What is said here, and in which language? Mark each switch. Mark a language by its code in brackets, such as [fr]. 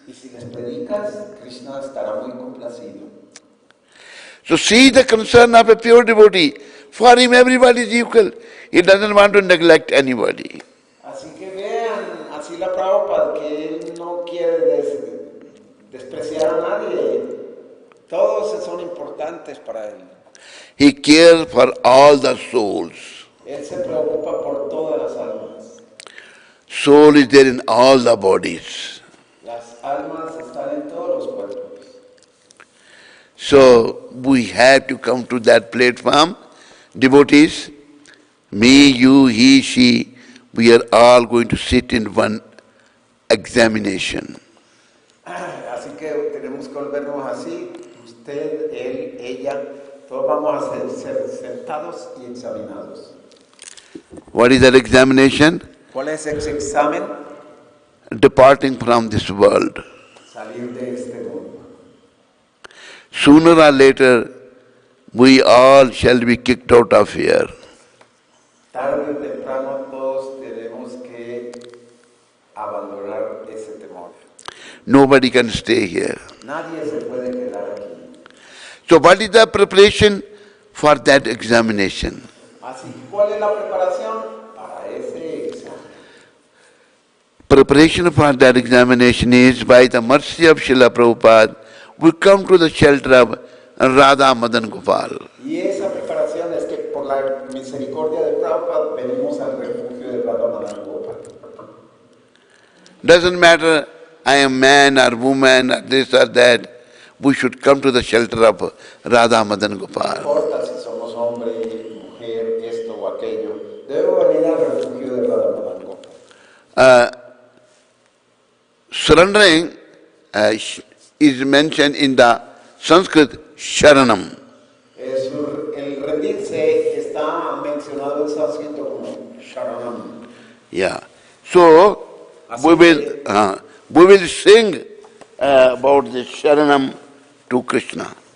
[es] Y si les predicas, Krishna estará muy complacido. [en] So see the concern of a pure devotee. For him everybody is equal. He doesn't want to neglect anybody. [es] Así que vean, así la Prabhupada, que él no quiere despreciar a nadie. Todos son importantes para él. [en] He cares for all the souls. [es] Él se preocupa por todas las almas. [en] Soul is there in all the bodies. [es] Las almas están en todos los cuerpos. [en] So we have to come to that platform. Devotees, me, you, he, she, we are all going to sit in one examination. [es] Así que tenemos que volvernos así. Usted, él, ella, todos vamos a ser sentados y examinados. [en] What is that examination? [es] ¿Cuál es ese examen? [en] Departing from this world. [es] Salir de este mundo. [en] Sooner or later, we all shall be kicked out of here. [es] Tarde o temprano todos tenemos que abandonar ese temor. [en] Nobody can stay here. [es] Nadie se puede quedar aquí. [en] So what is the preparation for that examination? [es] Así, ¿cuál es la preparación para ese examen? [en] Preparation for that examination is by the mercy of Srila Prabhupada, we come to the shelter of Radha Madan Gopal. [es] Y esa preparación es que por la misericordia de Prabhupada venimos al refugio de Radha Madan Gopal. [en] Doesn't matter I am man or woman or this or that, we should come to the shelter of Radha Madan [es] No [en] Gopal. [es] importa si somos hombre, mujer, esto o aquello, debemos venir al refugio de Radha Madan Gopal. [en] Surrendering is mentioned in the Sanskrit Sharanam. [es] El rendirse está mencionado en sánscrito como Sharanam. [en] Yeah. So we will sing about this Sharanam to Krishna.